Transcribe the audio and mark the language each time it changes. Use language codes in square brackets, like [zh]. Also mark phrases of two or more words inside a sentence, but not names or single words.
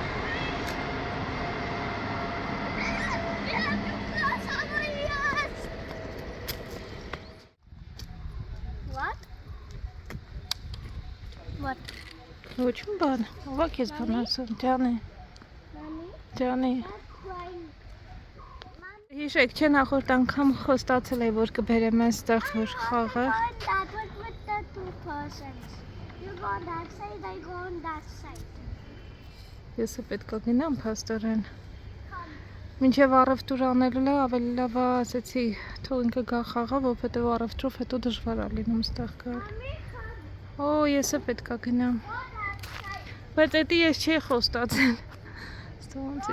[en] What? [hy] Ոչ մի բան, ովա քեզ բան ասում, Ջանի։ Հիշեք, չէ նախորդ անգամ խոստացել էի, որ կբերեմ այստեղ որ խաղը։ [en] That was with the 2 persons. You go on that side, I go on that side. [hy] Ես պետք է գնամ փաստորեն։ Մինչև առևտուր անելը ավելի լավ է, ասեցի, թող ինքը գա խաղա, որովհետև առևտրով հետո դժվար է լինում ստեղ գալ։ Օ, ես պետք է գնամ։ Բայց դա ես չի խոստացել։ Ստոնց